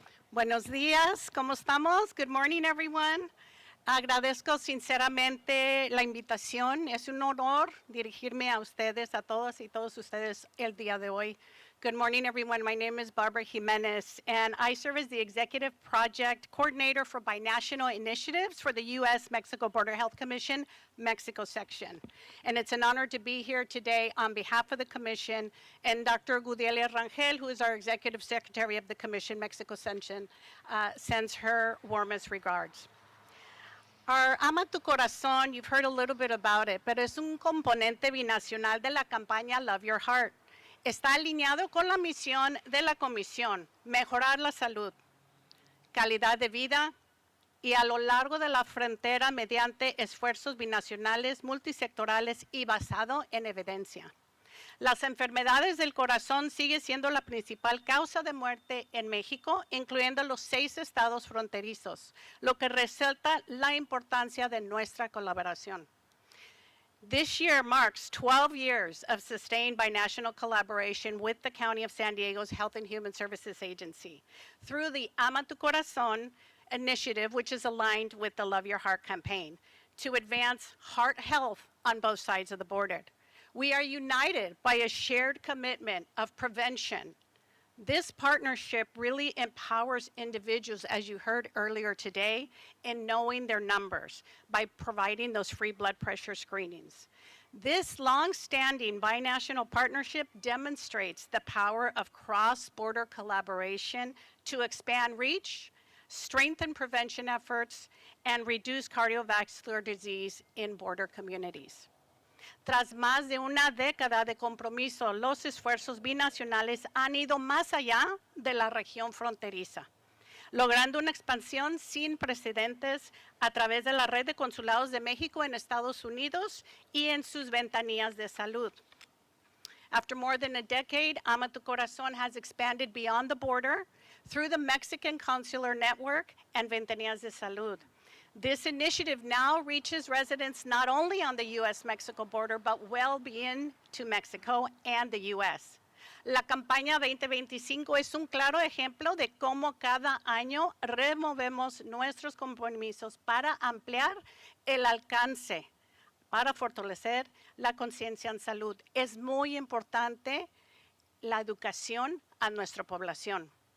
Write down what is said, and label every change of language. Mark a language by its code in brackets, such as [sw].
[es] Buenos días, ¿cómo estamos? [en] Good morning, everyone. [es] Agradezco sinceramente la invitación. Es un honor dirigirme a ustedes, a todas y todos ustedes el día de hoy. [en] Good morning, everyone. My name is Barbara Jimenez, and I serve as the Executive Project Coordinator for Binational Initiatives for the U.S.-Mexico Border Health Commission, Mexico Section. And it's an honor to be here today on behalf of the Commission, and Dr. Gudelia Rangel, who is our Executive Secretary of the Commission, Mexico Section, sends her warmest regards. Our Ama Tu Corazón, you've heard a little bit about it, [es] pero es un componente binacional de la campaña [en] Love Your Heart. [es] Está alineado con la misión de la Comisión, mejorar la salud, calidad de vida y a lo largo de la frontera mediante esfuerzos binacionales, multisectorales y basado en evidencia. Las enfermedades del corazón siguen siendo la principal causa de muerte en México, incluyendo los 6 estados fronterizos, lo que resalta la importancia de nuestra colaboración. [en] This year marks 12 years of sustained binational collaboration with the County of San Diego's Health and Human Services Agency through the Ama Tu Corazón initiative, which is aligned with the Love Your Heart campaign, to advance heart health on both sides of the border. We are united by a shared commitment of prevention. This partnership really empowers individuals, as you heard earlier today, in knowing their numbers by providing those free blood pressure screenings. This long-standing binational partnership demonstrates the power of cross-border collaboration to expand reach, strengthen prevention efforts, and reduce cardiovascular disease in border communities. [es] Tras más de una década de compromiso, los esfuerzos binacionales han ido más allá de la región fronteriza, logrando una expansión sin precedentes a través de la red de consulados de México en Estados Unidos y en sus ventanillas de salud. [en] After more than a decade, Ama Tu Corazón has expanded beyond the border through the Mexican Consular Network and Ventanillas de Salud. This initiative now reaches residents not only on the U.S.-Mexico border, but well beyond to Mexico and the U.S. [es] La campaña 2025 es un claro ejemplo de cómo cada año removemos nuestros compromisos para ampliar el alcance, para fortalecer la conciencia en salud. Es muy importante la educación a nuestra población.